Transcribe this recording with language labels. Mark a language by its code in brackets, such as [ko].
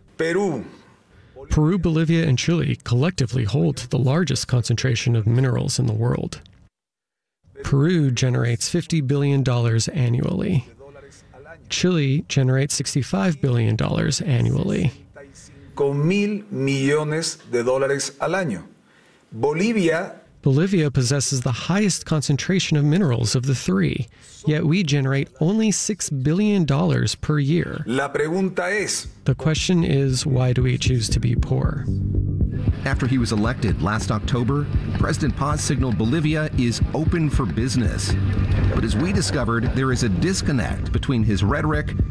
[en] Peru, Bolivia, and Chile collectively hold the largest concentration of minerals in the world. Peru generates $50 billion annually. Chile generates $65 billion annually. [es] Con mil millones de dólares al año. [en] Bolivia possesses the highest concentration of minerals of the three, yet we generate only $6 billion per year. [es] La pregunta es, [en] the question is, why do we choose to be poor? After he was elected last October, President Paz signaled Bolivia is open for business. But as we discovered, there is a disconnect between his rhetoric